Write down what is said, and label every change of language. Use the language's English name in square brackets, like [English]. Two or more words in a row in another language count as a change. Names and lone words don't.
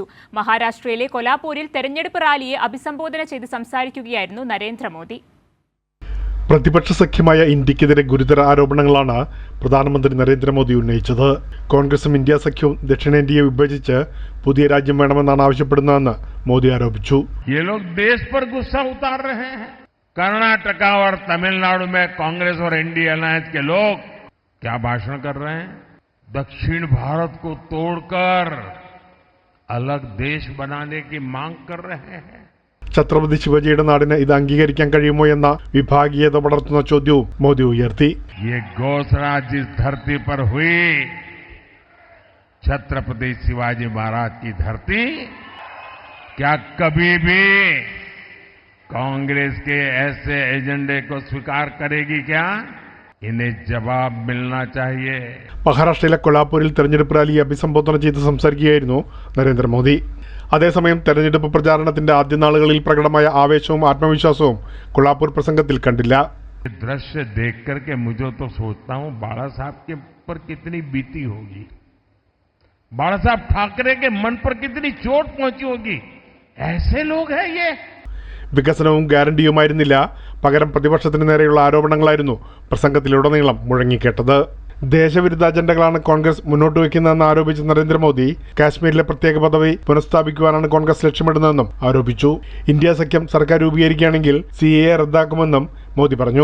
[Malayalam] മഹാരാഷ്ട്രയിലെ കൊലാപൂരിൽ തെരഞ്ഞെടുപ്പ് റാലിയെ അഭിസംബോധന ചെയ്ത് സംസാരിക്കുകയായിരുന്നു നരേന്ദ്രമോദി. പ്രതിപക്ഷ സഖ്യമായ ഇന്ത്യക്കെതിരെ ഗുരുതര ആരോപണങ്ങളാണ് പ്രധാനമന്ത്രി നരേന്ദ്രമോദി ഉന്നയിച്ചത്. കോൺഗ്രസും ഇന്ത്യ സഖ്യവും ദക്ഷിണേന്ത്യയെ വിഭജിച്ച് പുതിയ രാജ്യം വേണമെന്നാണ് ആവശ്യപ്പെടുന്നതെന്ന് മോദി ആരോപിച്ചു. [Hindi] ये लोग देश पर गुस्सा उतार रहे हैं। कर्नाटका और तमिलनाडु में कांग्रेस और इंडिया अलायंस के लोग क्या भाषण कर रहे हैं? दक्षिण भारत को तोड़कर अलग देश बनाने की मांग कर रहे हैं. [Malayalam] ഛത്രപതി ശിവജിയുടെ നാടിന് ഇത് അംഗീകരിക്കാൻ കഴിയുമോ എന്ന വിഭാഗീയത പടർത്തുന്ന ചോദ്യവും മോദി ഉയർത്തി. [Hindi] ये घोषणा जिस धरती पर हुई, छत्रपति शिवाजी महाराज की धरती, क्या कभी भी कांग्रेस के ऐसे एजेंडे को स्वीकार करेगी? क्या इन्हें जवाब मिलना चाहिए. [Malayalam] മഹാരാഷ്ട്രയിലെ കൊലാപൂരിൽ തെരഞ്ഞെടുപ്പ് റാലിയെ അഭിസംബോധന ചെയ്ത് സംസാരിക്കുകയായിരുന്നു നരേന്ദ്രമോദി. അതേസമയം തെരഞ്ഞെടുപ്പ് പ്രചാരണത്തിന്റെ ആദ്യ നാളുകളിൽ പ്രകടമായ ആവേശവും ആത്മവിശ്വാസവും കൊളാപൂർ പ്രസംഗത്തിൽ കണ്ടില്ല. [Hindi] दृश्य देख करके मुझे तो सोचता हूं बाला साहब के पर कितनी बीती होगी, बाला साहब ठाकरे के मन पर कितनी चोट पहुंची होगी. ऐसे लोग हैं ये. [Malayalam] വികസനവും ഗ്യാരണ്ടിയുമായിരുന്നില്ല, പകരം പ്രതിപക്ഷത്തിന് നേരെയുള്ള ആരോപണങ്ങളായിരുന്നു പ്രസംഗത്തിലുടനീളം മുഴങ്ങിക്കേട്ടത്. ദേശവിരുദ്ധ അജണ്ടകളാണ് കോൺഗ്രസ് മുന്നോട്ട് വയ്ക്കുന്നതെന്ന് ആരോപിച്ച നരേന്ദ്രമോദി കാശ്മീരിലെ പ്രത്യേക പദവി പുനഃസ്ഥാപിക്കുവാനാണ് കോൺഗ്രസ് ലക്ഷ്യമിടുന്നതെന്നും ആരോപിച്ചു. ഇന്ത്യ സഖ്യം സർക്കാർ രൂപീകരിക്കുകയാണെങ്കിൽ CAA റദ്ദാക്കുമെന്നും മോദി പറഞ്ഞു.